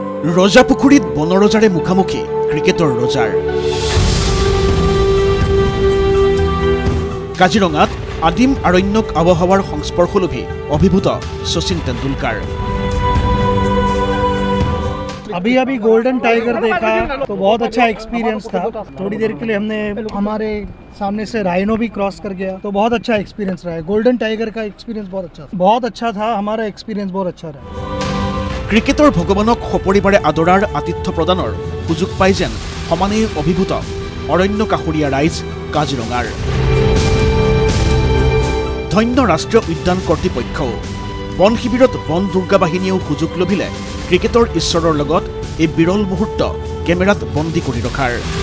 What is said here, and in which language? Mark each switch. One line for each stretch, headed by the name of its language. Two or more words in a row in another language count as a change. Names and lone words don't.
Assamese: ৰজাপুখুৰীত বনৰজাৰে মুখামুখি ক্ৰিকেটৰ ৰজাৰ কাজিৰঙাত আদিম আৰণ্যক আবহাৱাৰ সংস্পৰ্শলোভী অভিভূত শচীন তেণ্ডুলকাৰ
Hindi: अभी गोल्डन टाइगर देखा तो बहुत अच्छा एक्सपीरियंस था। थोड़ी देर के लिए हमने हमारे सामने से राइनो भी क्रॉस कर गया तो बहुत अच्छा एक्सपीरियंस रहा है। गोल्डन टाइगर का एक्सपीरियंस बहुत अच्छा था। हमारा एक्सपीरियंस बहुत अच्छा रहा।
Assamese: ক্ৰিকেটৰ ভগৱানক সপৰিবাৰে আদৰাৰ আতিথ্য প্ৰদানৰ সুযোগ পাই যেন সমানেই অভিভূত অৰণ্য কাষৰীয়া ৰাইজ কাজিৰঙাৰ ধন্য ৰাষ্ট্ৰীয় উদ্যান কৰ্তৃপক্ষও বন শিবিৰত বন দুৰ্গা বাহিনীয়েও সুযোগ লভিলে ক্ৰিকেটৰ ঈশ্বৰৰ লগত এই বিৰল মুহূৰ্ত কেমেৰাত বন্দী কৰি ৰখাৰ